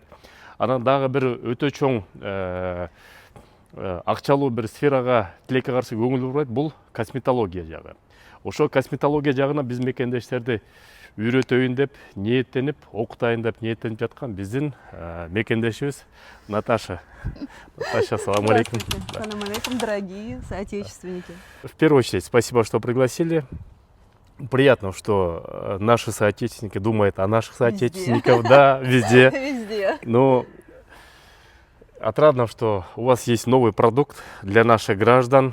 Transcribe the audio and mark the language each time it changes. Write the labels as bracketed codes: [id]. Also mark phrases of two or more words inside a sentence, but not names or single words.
[ky] Анан дагы бир өтө чоң акчалуу бир сферага тилекке каршы көңүл бурайт, бул косметология жагы. Ошо косметология жагына биз мекендештерди үйрөтөйүн деп ниеттенип, окутайын деп ниеттенип жаткан биздин мекендешибиз Наташа. Наташа, салам алейкум. Салам алейкум, [ru] дорогие соотечественники. В первую очередь, спасибо, что пригласили. Приятно, что наши соотечественники думают о наших соотечественниках. Да, везде. Везде. Но отрадно, что у вас есть новый продукт для наших граждан.